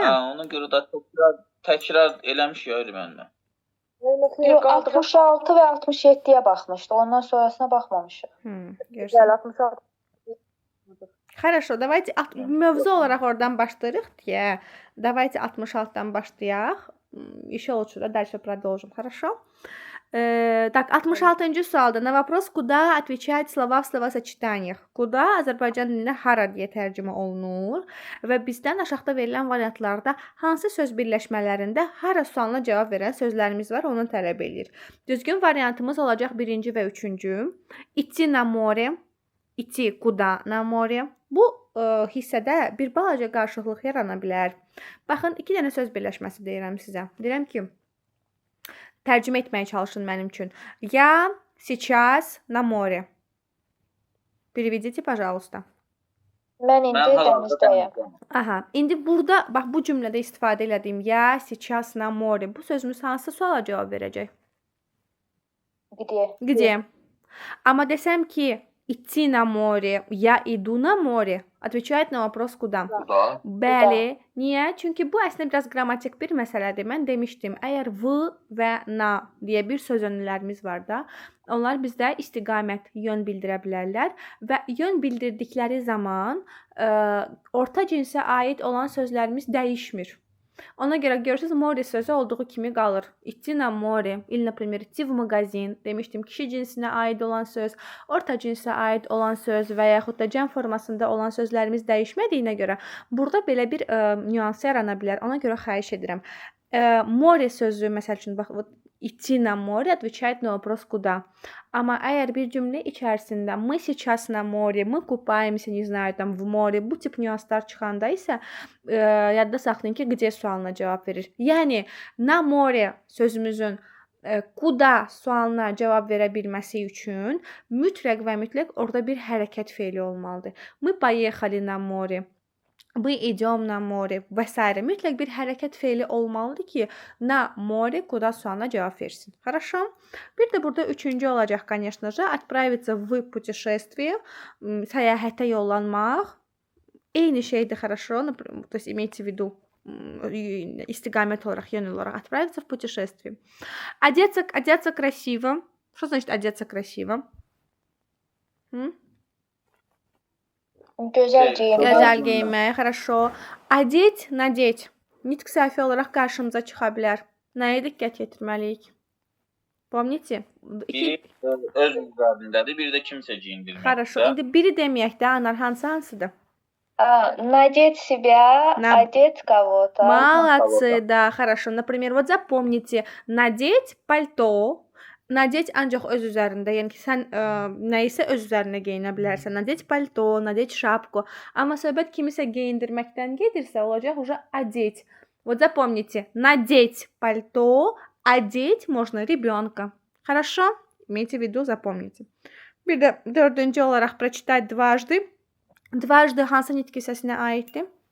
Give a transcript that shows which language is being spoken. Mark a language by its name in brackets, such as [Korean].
[Azerbaijani] Ona görə də təkrar eləmişik ya müəllimə. Yox, 66 və 67-yə baxmışdı. Ondan sonrasına baxmamışıq. Görürsən. 66. [Russian] Хорошо, давайте [Azerbaijani] mövzu olaraq oradan başlayırıq deyə. [Russian] Давайте [Azerbaijani] 66-dan başlayaq. [Russian] Еще лучше, да, дальше продолжим. Хорошо? Так, [Azerbaijani] 66-cı sualda [Russian] на вопрос куда отвечают слова в словосочетаниях. [Azerbaijani] Куда Azərbaycan dilində hara deyə tərcümə olunur və bizdən aşağıda verilən variantlarda hansı söz birləşmələrində hara sualına cavab verən sözlərimiz var, onu tələb edir. Düzgün variantımız olacaq 1-ci və 3-cü. [Russian] Идти на море, идти куда на море. [Azerbaijani] Bu hissədə bir balaca qarşılıq yarana bilər. Baxın, 2 dənə söz birləşməsi deyirəm sizə. Deyirəm ki, tərcümə etməyə çalışın mənim üçün. [Russian] Я сейчас на море. Переведите, пожалуйста. [Azerbaijani] Mən indi dənizdəyəm. Aha, indi burada bax bu cümlədə istifadə elədiyim ya [Russian] сейчас на море. [Azerbaijani] Bu sözümüz hansı suala cavab verəcək? [Russian] Где? [Azerbaijani] Amma desəm ki, [Russian] идти на море, я иду на море, отвечает на вопрос куда? Куда? [Azerbaijani] Bəli. Niyə? Çünki bu əslində biraz qrammatik bir məsələdir. Mən demişdim, əgər v və na deyə bir söz önlərimiz var da, onlar bizdə istiqamət, yön bildirə bilərlər və yön bildirdikləri zaman orta cinsə aid olan sözlərimiz dəyişmir. Ona görə görürsünüz, море sözü olduğu kimi qalır. [Russian] Идти на море, или, например, идти в магазин. [Azerbaijani] Demişdim, kişi cinsinə aid olan söz, orta cinsə aid olan söz və yaxud da cəm formasında olan sözlərimiz dəyişmədiyinə görə burada belə bir nüans yarana bilər. Ona görə xahiş edirəm. [Russian] Море [Azerbaijani] sözü, məsəl üçün, bax, [Russian] идти на море отвечает на вопрос куда. [Azerbaijani] Amma əgər bir cümlə içərisində [Russian] мы сейчас на море, мы купаемся, не знаю, там в море, [Azerbaijani] bu tip nüanslar çıxanda isə yadda saxlayın ki, где sualına cavab verir. Yəni на море sözümüzün kuda sualına cavab verə bilməsi üçün mütləq və mütləq orada bir hərəkət feili olmalıdır. [Russian] Мы поехали на море. Мы идем на море və s. [Azerbaijani] Mütləq bir hərəkət feili olmalıdır ki, na море kuda sualına cavab versin. [Russian] Хорошо? [Azerbaijani] Bir də burada 3-cü olacaq, [Russian] конечно же, отправиться в путешествие, [Azerbaijani] səyahətə yollanmaq. Eyni şeydir, [Russian] хорошо? То есть имейте в виду [Azerbaijani] istiqamət olaraq, yön olaraq [Russian] отправиться в путешествие. Одеться красиво. Что значит одеться красиво? [Azerbaijani] Gözəl geyinmək. Gözəl geyinmək, [Russian] хорошо. Одеть, надеть. [Azerbaijani] Nitq səhvi olaraq qarşımıza çıxa bilər. Nəyə diqqət yetirməliyik? [Russian] Помните? [Azerbaijani] Biri öz üzərindədir, biri də kimsə geyindirməkdir. [Russian] Хорошо. [Azerbaijani] İndi biri deməyək də, anar hansıdır? [Russian] Надеть себя, одеть кого-то. Молодцы, да, хорошо. Например, вот запомните, надеть пальто. [Azerbaijani] Nadetь ancaq öz üzərində, yəni ki, sən nə isə öz üzərinə geyinə bilərsən. [Russian] Nadetь пальто, nadetь шапку. [Azerbaijani] Amma söhbət kimisə geyindirməkdən gedirsə, olacaq [Russian] уже одеть. Вот запомните, надеть пальто, одеть можно ребенка. Хорошо? Имейте в виду, запомните. [Azerbaijani] Bir də 4-cü olaraq [Russian] прочитать дважды. [Azerbaijani] Дважды hansı nitq hissəsinə aiddir?